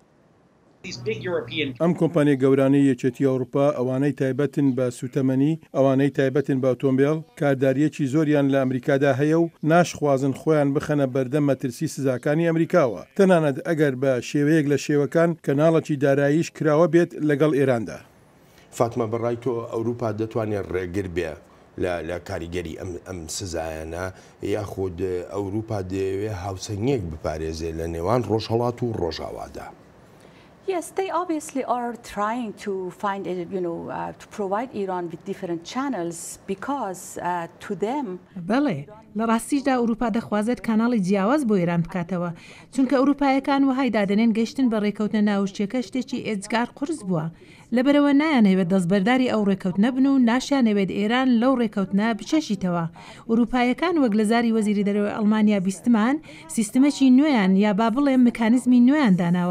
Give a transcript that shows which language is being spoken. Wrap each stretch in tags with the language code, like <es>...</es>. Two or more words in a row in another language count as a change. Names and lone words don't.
<ckb>ئەم کۆمپانیە گەورانەی یەکێتی ئەوروپا ئەوانەی تایبەتن بە سوتەمەنی ئەوانەی تایبەتن بە ئۆتۆمبیل کارداریەکی زۆریان لە ئەمریکادا هەیە و ناشخوازن خۆیان بخەنە بەردەم مەترسی سزاکانی ئەمریکاوە تەنانەت ئەگەر بە شێوەیەک لە شێوەکان کەناڵەکی داراییش کراوە بێت لەگەڵ ئێراندا. فاتمە بەڕای تۆ ئەوروپا دەتوانێت ڕێگر بێ لە کاریگەری ئەم سزایانە یاخود ئەوروپا دەوێت هاوسەنگێک بپارێزێ لە نێوان ڕۆژهەڵات و ڕۆژاوادا.</ckb> <en>Yes, they obviously are trying to find, to provide Iran with different channels because to them.</en> <ckb>بەڵێ لە ڕاستیشدا ئەوروپا دەخوازێت کاناڵی جیاواز بۆ ئێران بکاتەوە چونکە ئەوروپایەکان وهای دادنێن گەشتن بە ڕێکەوتنە ناوچیەکە شتێکی ئێجگار قورس بووە لەبەرەوە نایانەوێت دەستبەرداری ئەو ڕێکەوتنە بن و ناشیانەوێت ئێران لەو ڕێکەوتنە بچەشیتەوە ئەوروپایەکان وەک لە زاری وەزیری دەرەوەی ئەڵمانیا بیستمان سیستمەکی نوێیان یا با بڵێ مکانیزمی نوێیان داناوە</ckb>